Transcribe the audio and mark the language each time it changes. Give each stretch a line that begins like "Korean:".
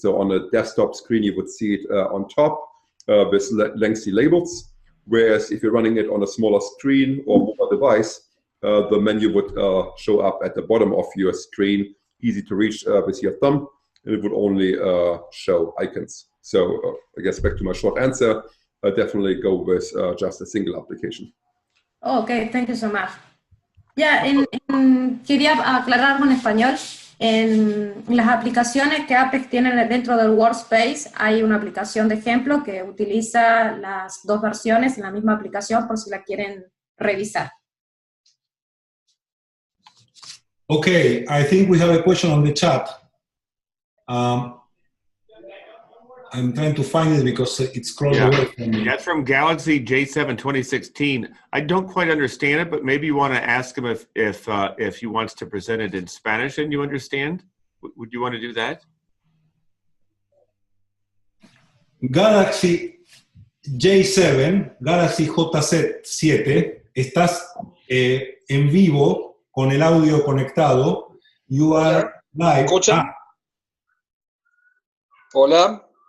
English: So on a desktop screen, you would see it on top with lengthy labels, whereas if you're running it on a smaller screen or mobile device, the menu would show up at the bottom of your screen, easy to reach with your thumb, and it would only show icons. So I guess back to my short answer, definitely go with just a single application. Okay, thank you so much.
Spanish: Ya, quería aclarar algo en español. En las aplicaciones que Apex tiene dentro del Workspace hay una aplicación de ejemplo que utiliza las dos versiones en la misma aplicación por si la quieren revisar.
English: Okay, I think we have a question on the chat. I'm trying to find it because it's close away from me. That's from Galaxy J7 2016. I don't quite understand it, but maybe you want to ask him if he wants to present it in Spanish and you understand. Would you want to do that?
Spanish: Galaxy J7, Galaxy J7, estás en vivo con el audio conectado.
English: You are live.
Spanish: ¿Escuchan? Hola.